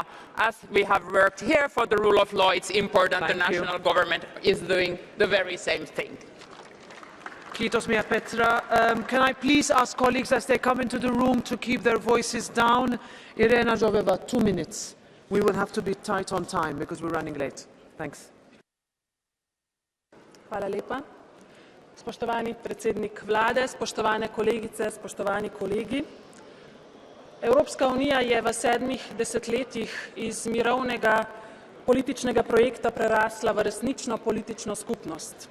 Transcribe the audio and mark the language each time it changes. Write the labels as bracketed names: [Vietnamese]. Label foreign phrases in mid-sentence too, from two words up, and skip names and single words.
[English] As we have worked here for the rule of law, it's important the national government is doing the very same thing. [Finnish] Kiitos, Mia Petra. [English] Can I please ask colleagues as they come into the room to keep their voices down? Irena Joveva, 2 minutes. We will have to be tight on time because we're running late. Thanks. [Slovenian] Hvala lepa. Spoštovani predsednik vlade, spoštovane kolegice, spoštovani kolegi. Evropska unija je v 7 desetletjih iz mirovnega političnega projekta prerasla v resnično politično skupnost.